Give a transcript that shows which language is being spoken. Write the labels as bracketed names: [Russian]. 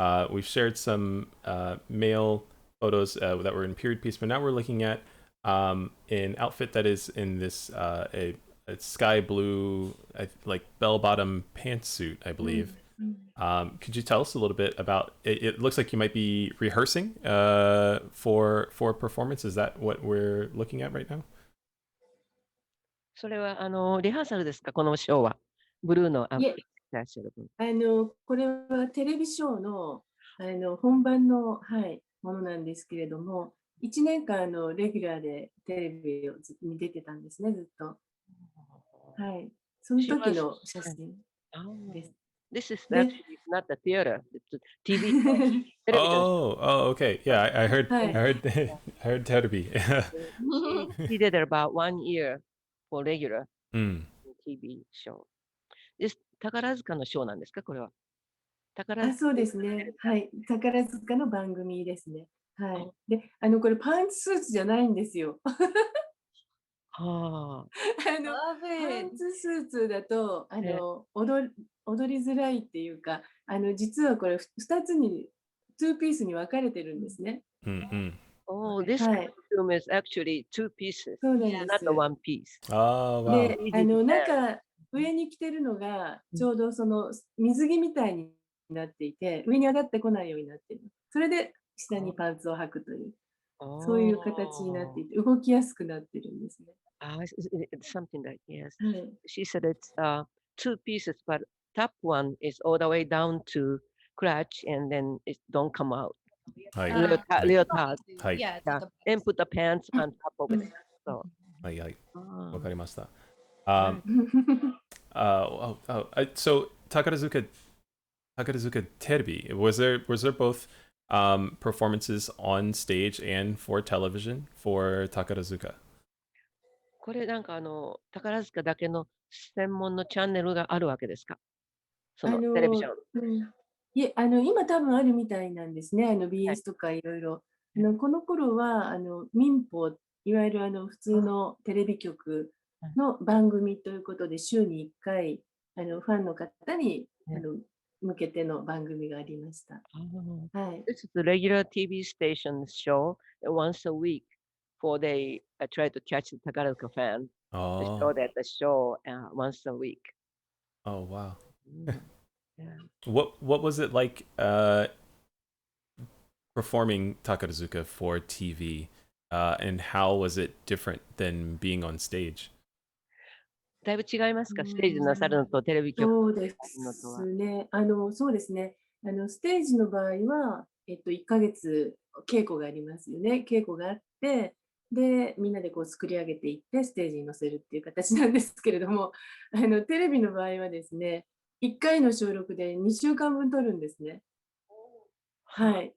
[English] We've shared some male photos that were in period piece, but now we're looking at an outfit that is in this a sky blue like bell bottom pantsuit, I believe. Could you tell us a little bit about it? It looks like you might be rehearsing for performance. Is that what we're looking at right now? [Japanese] それはリハーサルですか？このショーは。ブルーのいえ、らっしゃる分。これはテレビショーの、本番の、はい、ものなんですけれども、1年間レギュラーでテレビに出てたんですね、ずっと。はい。その時の写真です。 [English] This is actually not the theater. It's a TV show. Oh, okay. Yeah, I heard, I heard, I heard Terubi. He did it about 1 year for regular TV show. This [Japanese] 宝塚のショーなんですか、これは。そうですね。はい。宝塚の番組ですね。はい。で、これパンツスーツじゃないんですよ。パンツスーツだと踊りづらいっていうか、実はこれ2つに 2ピースに分かれてるんですね。 [English] Oh, this [Japanese] はい。 [English] costume is actually 2 pieces, [Japanese] そうなんで [English] not [Japanese] す。 [English] the 1 piece. Oh, wow. [Japanese] で、 [English] Easy to wear. [Japanese] 上に着てるのが、ちょうどその水着みたいになっていて、上に上がってこないようになっている。それで下にパンツを履くという、そういう形になっていて、動きやすくなってるんですね。 [English] It's something like, yes. [Japanese] はい。 [English] She said it's 2 pieces, but top one is all the way down to crotch and then it don't come out. [Japanese] はい。 [English] Leotard. [Japanese] はい。 [English] Yeah, it's like a And put the pants on top of it. So, [Japanese] はいはい。わかりました。はい。 [English] So Takarazuka Terebi, was there both performances on stage and for television for Takarazuka? [Japanese] これなんか宝塚だけの専門のチャンネルがあるわけですか？そのテレビション。いえ、今多分あるみたいなんですね。BS とかいろいろ。この頃は、民放、いわゆる普通のテレビ局の番組ということで、週に1回、ファンの方に、向けての番組がありました。はい。 [English] This is the regular TV station show once a week for they try to catch the Takarazuka fan. They show that the show once a week. Oh, wow. Yeah. What was it like performing Takarazuka for TV, and how was it different than being on stage? [Japanese] だいぶ違いますか？ステージなさるのとテレビ局そうでのとは。すね。そうですね。ステージの場合は、1ヶ月稽古がありますよね。稽古があって、で、みんなでこう作り上げていって、ステージに載せるっていう形なんですけれども、テレビの場合はですね、1回の収録で2週間分撮るんですね。はい。